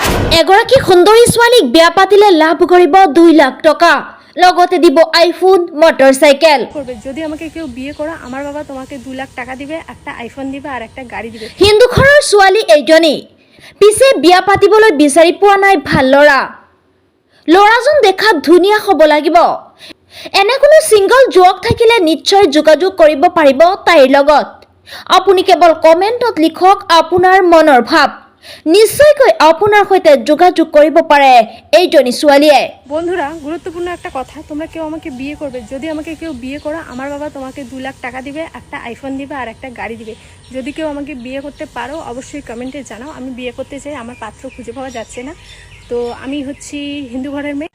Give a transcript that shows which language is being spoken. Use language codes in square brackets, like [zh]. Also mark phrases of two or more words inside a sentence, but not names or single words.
[as] এগৰাকী সুন্দৰী ছোৱালীক বিয়া পাতিলে লাভ কৰিব 2 লাখ টকা লগতে দিব আইফোন মোটরসাইকেল [bn] করবে যদি আমাকে কেউ বিয়ে করে আমার বাবা তোমাকে 2 লাখ টাকা দিবে, একটা আইফোন দিবে আর একটা গাড়ি দিবে। [as] হিন্দু ঘৰৰ ছোৱালী এইজনী পিছে বিয়া পাতিবলৈ বিচাৰি পোৱা নাই ভাল ল'ৰাজন দেখাত ধুনীয়া হ'ব লাগিব। এনে কোনো সিঙ্গল যুৱক থাকিলে নিশ্চয় যোগাযোগ কৰিব পাৰিব তাইৰ লগত। আপুনি কেৱল কমেণ্টত লিখক আপোনাৰ মনৰ ভাৱ, নিশ্চয়কৈ আপোনাৰ সৈতে যোগাযোগ কৰিব পাৰে এইজনী ছোৱালীয়ে। [bn] বন্ধুরা, গুরুত্বপূর্ণ একটা কথা, তোমরা কেউ আমাকে বিয়ে করবে যদি আমাকে কেউ বিয়ে করো আমার বাবা তোমাকে 2 লাখ টাকা দিবে, একটা আইফোন দিবে আর একটা গাড়ি দিবে। যদি কেউ আমাকে বিয়ে করতে পারো অবশ্যই কমেন্টে জানাও। আমি বিয়ে করতে চাই, আমার পাত্র খুঁজে পাওয়া যাচ্ছে না। তো আমি হচ্ছি হিন্দু ঘরের মেয়ে।